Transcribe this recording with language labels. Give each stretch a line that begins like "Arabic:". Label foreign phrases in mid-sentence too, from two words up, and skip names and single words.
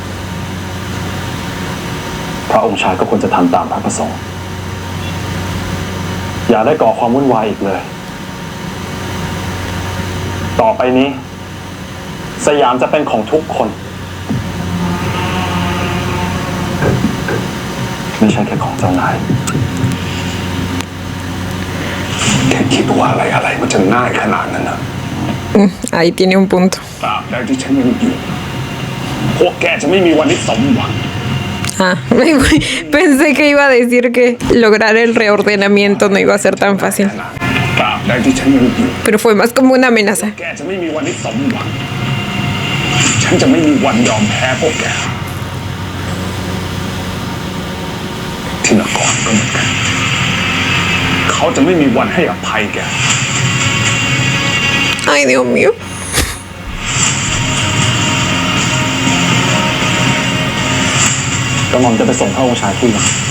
Thai: พระองค์ชายก็ควรจะทำตามพระประสงค์อย่าได้ก่อความวุ่นวายอีกเลยต่อไปนี้สยามจะเป็นของทุกคนไม่ใช่แค่ของเจ้านายแค่คิดว่าอะไรมันจะง่ายขนาดนั้นนะ
Spanish: Ahí tiene un punto.
Thai: ตราบใดที่ฉันยังอยู่พวกแกจะไม่มีวันที่สมหวัง
Spanish: Ah, pensé que iba a decir que lograr el reordenamiento no iba a ser tan fácil.
Thai: ตราบดที่ฉันยังอยู่
Spanish: Pero fue más como una amenaza.
Thai: แกจะไม่มีวันได้สมหวังฉันจะไม่มีวันยอมแพ้พวกแกที่นครก็เหมือนกันเขาจะไม่มีวันให้อภัยแก
Spanish: Ay, Dios mío.
Thai: กระหม่อมจะไปส่งพระองค์ชายที่หลัง